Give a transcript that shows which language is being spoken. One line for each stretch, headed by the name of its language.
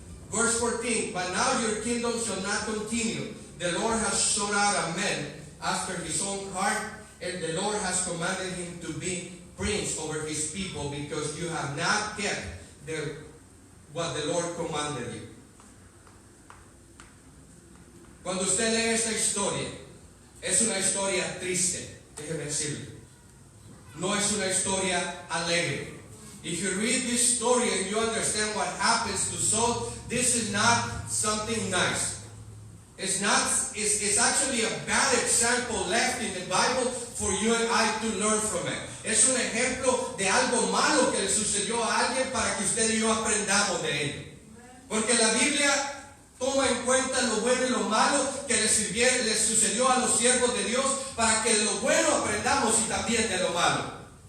English: Verse 14, but now your kingdom shall not continue. The Lord has sought out a man after his own heart, and the Lord has commanded him to be prince over his people, because you have not kept what the Lord commanded you.
Spanish: Cuando usted lee esta historia, es una historia triste, déjeme decirle. No es una historia alegre.
English: If you read this story and you understand what happens to Saul, this is not something nice. It's actually a bad example left in the Bible for you and I to learn from it.
Spanish: Es un ejemplo de algo malo que le sucedió a alguien para que usted y yo aprendamos de ello. Porque la Biblia toma en cuenta lo bueno y lo malo que le sucedió a los siervos de Dios, para que de lo bueno aprendamos y también de lo malo.